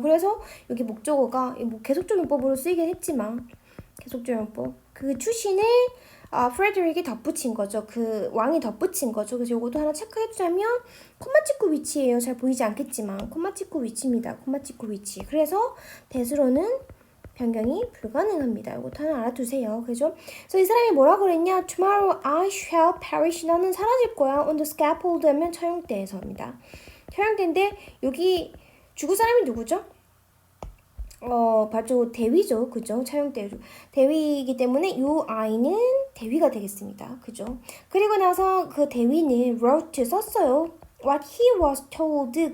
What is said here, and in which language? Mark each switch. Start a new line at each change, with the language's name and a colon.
Korean: 그래서 여기 목적어가 뭐 계속조용법으로 쓰이긴 했지만 계속조용법 그 추신을 프레드릭이 덧붙인 거죠. 그 왕이 덧붙인 거죠. 그래서 요것도 하나 체크해주자면 콤마 찍고 위치예요. 잘 보이지 않겠지만 콤마 찍고 위치입니다. 콤마 찍고 위치. 그래서 대수로는 변경이 불가능합니다. 이것도 하나 알아두세요. 그죠? 그래서 이 사람이 뭐라고 그랬냐?
English: Tomorrow I shall perish.
Korean: 나는 사라질 거야.
English: On the scaffold
Korean: 하면 처형대에서입니다. 처형대인데 여기 죽을 사람이 누구죠? 바로 대위죠. 그죠? 처형대. 대위이기 때문에 이 아이는 대위가 되겠습니다. 그죠? 그리고 나서 그 대위는 wrote 썼어요.
English: What he was told.